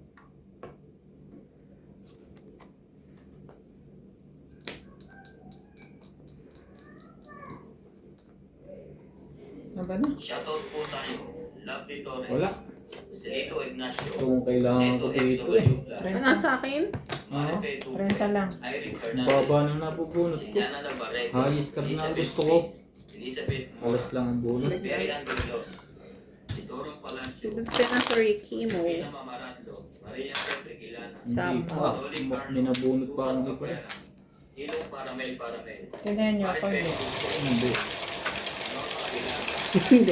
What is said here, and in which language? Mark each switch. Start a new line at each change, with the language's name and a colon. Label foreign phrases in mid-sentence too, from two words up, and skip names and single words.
Filipino: Ano ba na? Shoutout po tayo, Lovely Torres, Wala. Celito Ignacio, Ito kung kailangan ko dito eh. Ano sa akin? Marife Duque, 30 lang. Iris Ang Hernandez, baba na nabubunot ko. Sinyana Navarrete, Hayes ka na Elizabeth gusto ko. Ruiz, Elizabeth Mora, Alas lang ang bunot. Berian Brilon, Isidoro Palacio, Sensory chemo. Pina Mamarando, Maria Petre Quilana, Hindi pa. Dolly Carlos, Minabunot pa Susan akong iba eh. Cabrera, Ilong Paramel Paramel, Tignan nyo ako Marife eh. Duque, Hindi. Norma Aguilar, Hindi.